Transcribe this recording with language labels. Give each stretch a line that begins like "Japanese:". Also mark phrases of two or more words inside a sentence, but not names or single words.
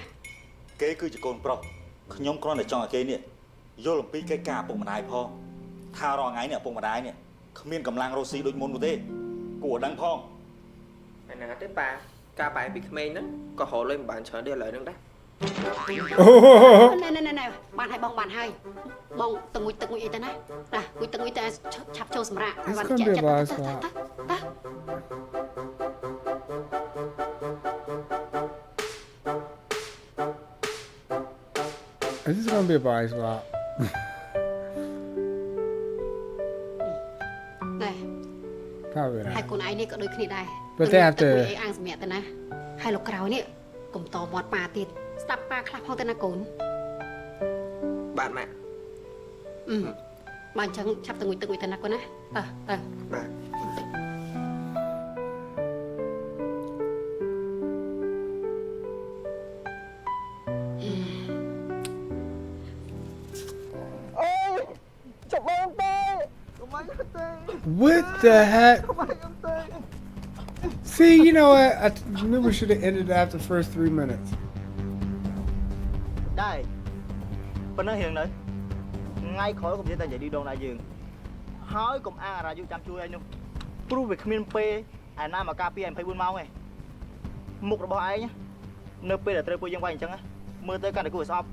Khmer: គេគឺជាកូនប្រុសខ្ញុំគ្រាន់តែចង់ឲ្យគេនេះយល់អំពីកិច្ចការឪពុកម្ដាយផងថារាល់ថ្ងៃនេះឪពុកម្ដាយនេះគ្មានកម្លាំងរស់ស៊ីដូចមុននោះទេគួរដឹងផង ឯណាទេប៉ាការប៉ាពីក្មេងហ្នឹងក៏រកលុយមិនបានច្រើនទេឥឡូវហ្នឹងដែរ ណែបានហើយបងបានហើយបងទៅមួយទឹកមួយអីទៅណាណាមួយទឹកមួយទៅឆាប់ចូលសម្រាប់បានចាក់ចិត្តទៅ
English: This is gonna be a bar swap.
Khmer: ណែ
English: Probably
Khmer: ហើ
English: not.
Khmer: យខ្លួនឯងនេះក៏ដូចគ្នាដែរ
English: But they have to-
Khmer: អីអាងសម្រាប់ទៅណាហើយលោកក្រោយនេះកុំតមាត់ប៉ាទៀតស្ដាប់ប៉ាខ្លះផងទៅណាកូន បាទម៉ាក់ បើអញ្ចឹងឆាប់ទៅមួយទឹកមួយទៅណាកូនណាទៅ បាទ
English: What the heck? See, you know what? I maybe we should have ended after the first 3 minutes.
Khmer: ដែរប៉ុណ្ណឹងរៀងនៅថ្ងៃក្រោយកុំនិយាយតែនិយាយឌីដងដែរយើងហើយកុំអាងអារាយុចាំជួយឯងនោះព្រោះវាគ្មានពេលឯណាមកការពារ24ម៉ោងឯងមុខរបស់ឯងនៅពេលដែលត្រូវពួកយើងវាយអញ្ចឹងមើលទៅកាន់តែគួរឲ្យស្អប់